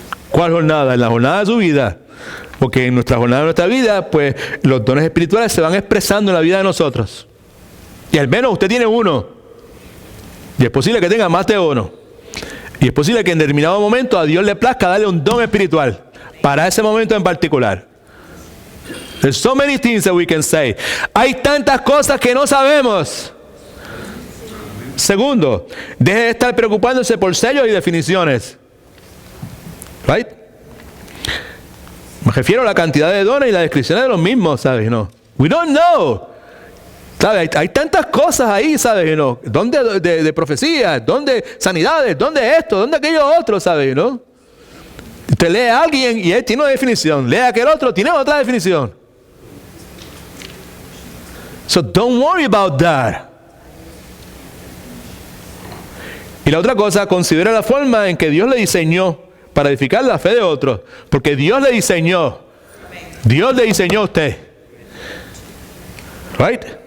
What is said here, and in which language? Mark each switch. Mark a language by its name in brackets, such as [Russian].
[Spanish] ¿Cuál jornada? En la jornada de su vida. Porque en nuestra jornada de nuestra vida, pues los dones espirituales se van expresando en la vida de nosotros. Y al menos usted tiene uno. Y es posible que tenga más de uno. Y es posible que en determinado momento a Dios le plazca darle un don espiritual. Para ese momento en particular. [English] There's so many things that we can say. [Spanish] Hay tantas cosas que no sabemos. Segundo, deje de estar preocupándose por sellos y definiciones. Right? Me refiero a la cantidad de dones y las descripciones de los mismos, ¿sabes? No. [English] We don't know. [Spanish] ¿Sabes? Hay tantas cosas ahí, ¿sabes? ¿No? ¿Dónde de profecías? ¿Dónde sanidades? ¿Dónde esto? ¿Dónde aquello otro? ¿Sabes? ¿No? Usted lee a alguien y él tiene una definición. Lee a aquel otro, tiene otra definición. [English] So don't worry about that. [Spanish] Y la otra cosa, considera la forma en que Dios le diseñó para edificar la fe de otros. Porque Dios le diseñó. Dios le diseñó a usted. [English] Right?